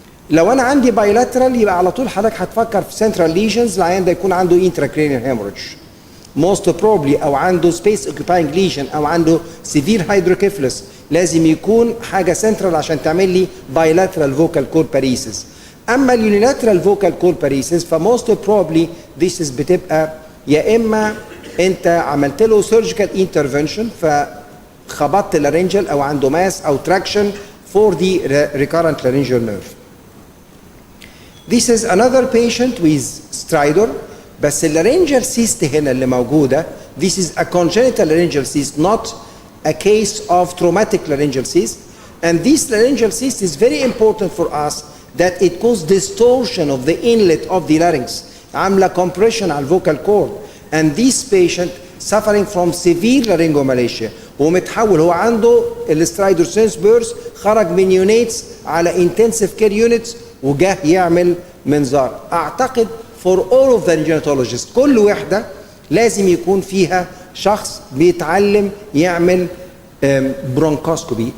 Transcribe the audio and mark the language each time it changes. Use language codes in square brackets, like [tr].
[ar] لو انا عندي بايلاترال يبقى على طول حضرتك هتفكر في سنترال ليجنز العيان ده يكون عنده [en] intracranial hemorrhage most probably [ar] او عنده [en] space occupying lesion [ar] او عنده [en] severe hydrocephalus [ar] لازم يكون حاجه سنترال عشان تعمل لي بايلاترال فوكال كورد باريسز. اما اليونيلاترال فوكال كورد باريسز فموست بروبلي ذيس بتبقى يا اما انت عملت له سيرجيكال انترفنشن فخبطت لارنجل او عنده ماس او تراكشن فور دي ريكارنت لارنجال نيرف. [en] This is another patient with stridor [ar] بس اللارنجال سيست هنا اللي موجوده [en] this is a congenital laryngeal cyst not a case of traumatic laryngeal cyst and this laryngeal cyst is very important for us that it causes distortion of the inlet of the larynx عامله compression على الفوكال cord and this patient suffering from severe laryngomalacia [ar] ومتحول هو عنده السترايدر سينس بيرس خرج من يونيتس على [en] intensive care units [ar] وجاه يعمل منظار. اعتقد [en] for all of the neonatologists [ar] كل وحده لازم يكون فيها شخص بيتعلم يعمل bronchoscopy.